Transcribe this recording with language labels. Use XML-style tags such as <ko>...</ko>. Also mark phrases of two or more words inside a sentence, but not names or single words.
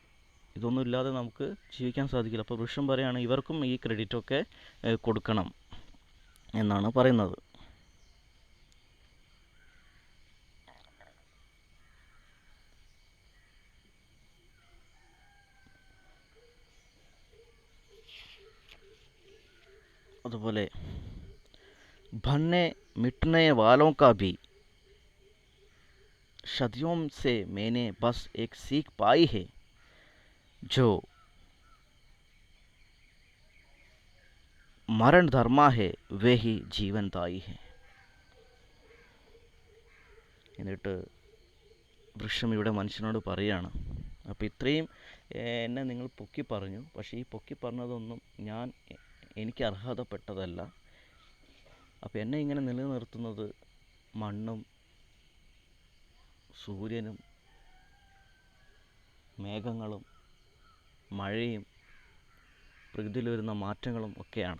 <ml>ഇതൊന്നും ഇല്ലാതെ നമുക്ക് ജീവിക്കാൻ സാധിക്കില്ല. അപ്പോൾ വൃക്ഷം പറയുകയാണ് ഇവർക്കും ഈ ക്രെഡിറ്റൊക്കെ കൊടുക്കണം എന്നാണ് പറയുന്നത്.</ml> <hi>അതുപോലെ भन्ने मिटने वालों का भी सदियों से मैंने बस एक सीख पाई है जो मरण धर्मा है वे ही जीवनदायी है.</hi> <ml>എന്നിട്ട് വൃക്ഷം ഇവിടെ മനുഷ്യനോട് പറയുകയാണ്, അപ്പോൾ ഇത്രയും എന്നെ നിങ്ങൾ പൊക്കി പറഞ്ഞു, പക്ഷേ ഈ പൊക്കി പറഞ്ഞതൊന്നും എനിക്ക് അർഹതപ്പെട്ടതല്ല. അപ്പോൾ എന്നെ ഇങ്ങനെ നിലനിർത്തുന്നത് മണ്ണും സൂര്യനും മേഘങ്ങളും മഴയും പ്രകൃതിയിൽ വരുന്ന മാറ്റങ്ങളും ഒക്കെയാണ്.</ml>